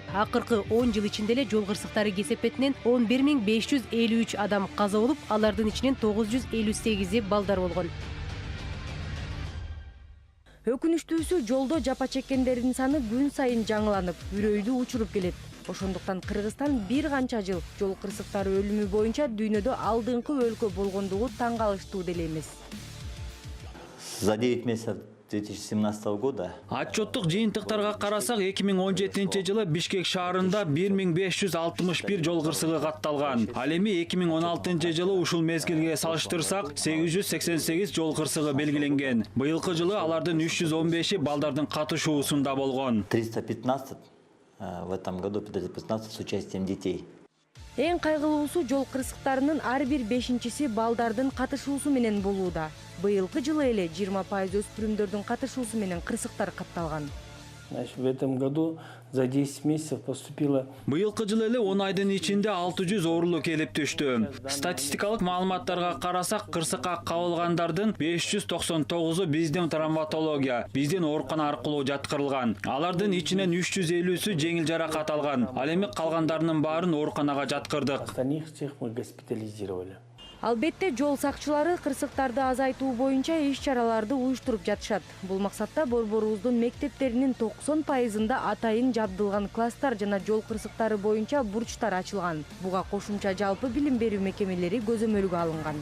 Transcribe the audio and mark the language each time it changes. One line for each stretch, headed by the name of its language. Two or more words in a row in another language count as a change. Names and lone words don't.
Kyrgyz: Акыркы 10 жыл ичинде эле жол кырсыктары кесепетинен 11553 адам каза болуп, алардын ичинен 958и балдар болгон. Өкүнүчтүүсү жолдо жапа чеккендердин саны күн сайын жаңыланып, үрөйдү учуруп келет. Ошондуктан Кыргызстан бир канча жыл жол кырсыктары өлүмү боюнча дүйнөдө алдыңкы өлкө болгондугу таң калыштуу деле эмес.
Russian: За 9 месяцев 2017 года
Kyrgyz: Отчеттук жыйынтыктарга карасак, 2017 жылы Бишкек шаарында 1561 жол кырсыгы катталган. Ал эми 2016 жылы ушул мезгилге салыштырсак, 888 жол кырсыгы белгиленген. Быйылкы жылы алардын 315и балдардын катышуусунда болгон.
Russian: 315 в этом году 15 с участием детей.
Kyrgyz: Эң кайгылуусу жол кырсыктарынын ар бир 5-чиси балдардын катышуусу менен болууда. Быйылкы жылы эле 20% өспүрүмдөрдүн катышуусу менен кырсыктар катталган.
Russian: В этом году за 10 месяцев поступило.
Kyrgyz: Быйылкы жылы эле 10 айдын ичинде 600 оорулук келип түштү. Статистикалык маалыматтарга карасак, кырсыкка кабылгандардын 599у биздин травматология, биздин оорукана аркылуу жаткырылган. Алардын ичинен 350сү жеңил жаракат алган. Ал эми калгандарынын баарын ооруканага жаткырдык.
Russian: Остальных всех мы госпитализировали.
Kyrgyz: Албетте жол сакчылары кырсыктарды азайтуу боюнча иш-чараларды уюштуруп жатышат. Бул максатта борборубуздун мектептеринин 90%-ында атайын жабдылган класстар жана жол кырсыктары боюнча бурчтар ачылган. Буга кошумча жалпы билим берүү мекемелери көзөмөлгө алынган.